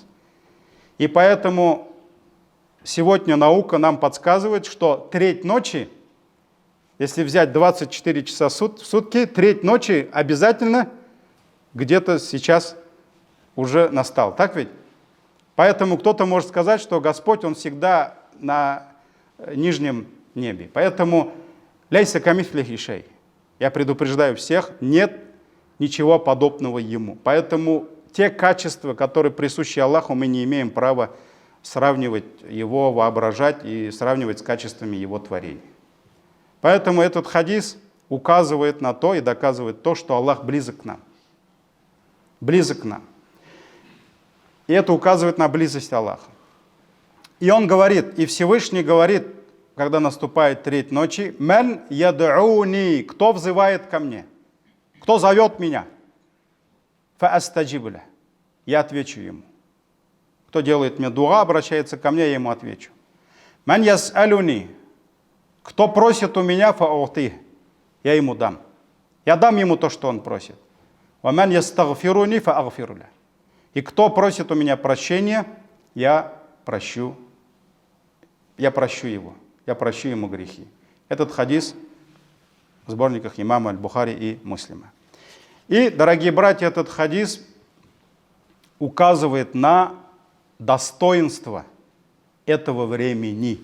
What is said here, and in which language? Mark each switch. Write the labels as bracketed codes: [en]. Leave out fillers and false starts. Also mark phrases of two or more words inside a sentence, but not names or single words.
[ru] И поэтому сегодня наука нам подсказывает, что треть ночи, если взять 24 часа в сутки, треть ночи обязательно где-то сейчас уже настал. Так ведь? Поэтому кто-то может сказать, что Господь, Он всегда на нижнем небе. [ar] Поэтому ليس كمثله شيء. [ru] Я предупреждаю всех, нет ничего подобного Ему. Поэтому те качества, которые присущи Аллаху, мы не имеем права сравнивать Его, воображать и сравнивать с качествами Его творений. Поэтому этот хадис указывает на то и доказывает то, что Аллах близок к нам. Близок к нам. И это указывает на близость Аллаха. И он говорит, и Всевышний говорит, когда наступает треть ночи, [ar] «من يدعوني», [ru] кто взывает ко мне, кто зовет меня, [ar] «فأستجيب له», [ru] я отвечу ему. Кто делает мне дуа, обращается ко мне, я ему отвечу. [ar] «من يسألني», [ru] кто просит у меня, [ar] «فأعطي», [ru] я ему дам. Я дам ему то, что он просит. [ar] «ومن يستغفرني فأغفر له». [ru] И кто просит у меня прощения, я прощу его. Я прощу ему грехи. Этот хадис в сборниках имама Аль-Бухари и Муслима. И, дорогие братья, этот хадис указывает на достоинство этого времени.